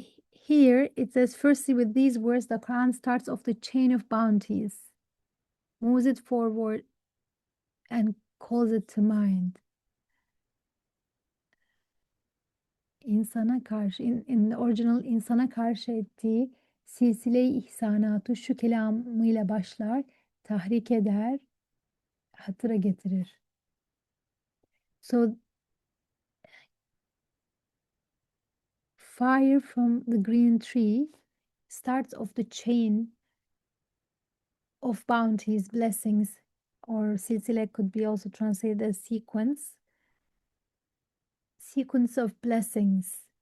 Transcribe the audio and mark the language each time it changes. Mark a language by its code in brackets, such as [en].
[en] Here it says, firstly, with these words, the Quran starts off the chain of bounties, moves it forward, and calls it to mind. [tr] İnsana karşı, [en] in the original, [tr] insana karşı ettiği silsile-i ihsanatı şu kelamıyla başlar, tahrik eder, hatıra getirir. [en] So, fire from the green tree starts off the chain of bounties, blessings, or silsile could be also translated as sequence of blessings.